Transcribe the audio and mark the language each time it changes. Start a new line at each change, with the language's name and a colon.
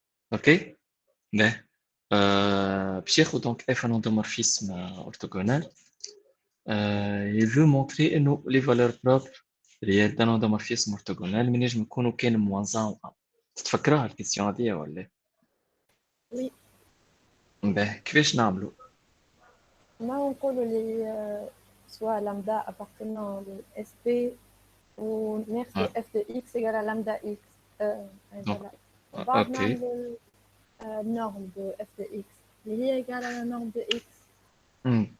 French: Ok? Ben, cherche donc F un endomorphisme orthogonal. Il veut montrer les valeurs propres réelles d'un endomorphisme orthogonal, mais je me connais aucun moins 1 ou 1.
Arabic: تتفكرها الكيستيون هذه ولا؟
French: Oui,
Arabic: Ben, كيفاش نعملوا؟
French: moi on colle soit lambda appartenant à SP ou nerf de f de x égale à lambda x. Donc, Voilà. On va ok. prendre la norme de f de x. Elle est égale à la norme de x.